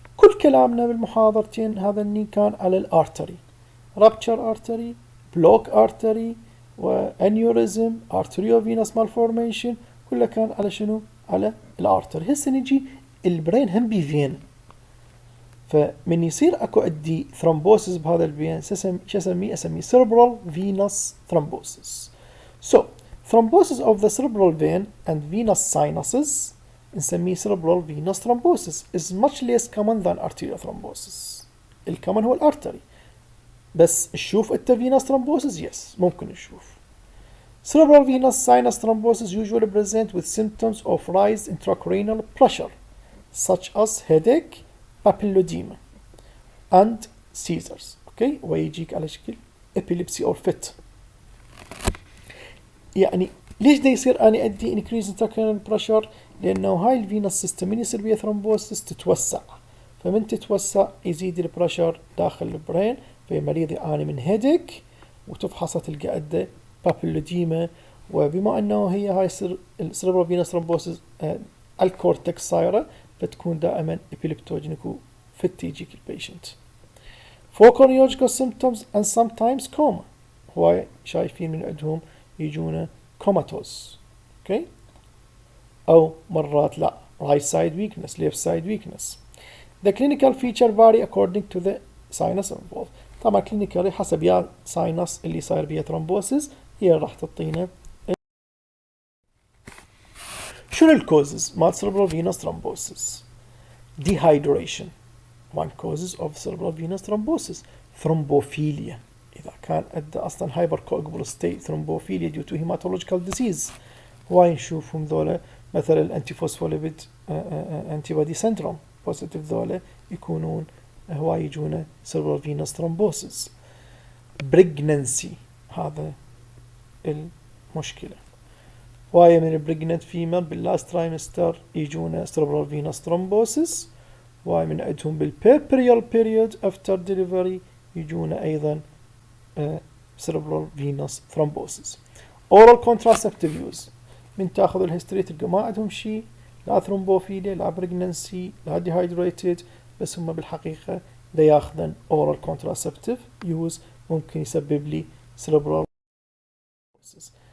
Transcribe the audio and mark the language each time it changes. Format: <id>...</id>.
<ar>كل كلامنا بالمحاضرتين هذا كان على الارتري، rupture artery، block artery، وانيوريزم، arteriovenous malformation، كله كان على شنو؟ على الارتري. هسه نجي البرين هم بفين، فمن يصير اكو عندي ثرومبوسيس بهذا الفين شو اسميه؟ اسميه cerebral venous thrombosis.</ar> <en>So thrombosis of the cerebral vein and venous sinuses</en> <ar>نسميه</ar> <en>cerebral venous thrombosis is much less common than arterial thrombosis.</en> <ar>الكومن هو الارتري، بس نشوف انت venous thrombosis yes ممكن نشوف.</ar> <en>Cerebral venous sinus thrombosis usually present with symptoms of rise intracranial pressure such as headache, papilledema and seizures.</en> <ar>اوكي ويجيك على شكل</ar> <en>epilepsy or fit.</en> <ar>يعني ليش دا يصير اني ادي increase intracranial pressure؟ لانه هاي الفينوس سيستم من يصير بيها ثرومبوسس تتوسع، فمن تتوسع يزيد البريشر داخل البرين، فالمريض يعاني من هيديك وتفحص تلقى عنده بابيلوديما. وبما انه هي هاي السيربرال فينوس ثرومبوسس الكورتكس صايره، فتكون دائما ابيليبتوجينيك وفت يجيك البيشنت.</ar> <en>focal neurological symptoms and sometimes coma.</en> <ar>هواي شايفين من عندهم يجونا كوماتوز، اوكي، او مرات لا</ar> <en>right side weakness left side weakness. The clinical feature vary according to the sinus involved.</en> <ar>طبعا clinically حسب يا sinus اللي صاير بيها thrombosis هي راح تعطينا شنو الكوزز مال cerebral venous thrombosis.</ar> <en>Dehydration one causes of cerebral venous thrombosis. Thrombophilia</en> <ar>إذا كان أدى أصلا</ar> <en>hypercoagulable state thrombophilia due to hematological disease.</en> <ar>هواي نشوفهم ذولا مثلا الانتيفوسفوليبيد antibody syndrome positive ذولا يكونون هواي يجونا cerebral venous thrombosis. Pregnancy هذا المشكلة، هواي من pregnant female باللاست trimester يجونا cerebral venous thrombosis، هواي من عندهم بالpuerperal period</ar> <en>after delivery</en> <ar>يجونا أيضا cerebral venous thrombosis. Oral contraceptive use من تاخذ الهيستوري تلقى ما عندهم شيء، لا ثرومبوفيليا لا بريجننسي لا ديهايدريتد، بس هم بالحقيقة دا ياخذن oral contraceptive use ممكن يسبب لي cerebral thrombosis.</ar>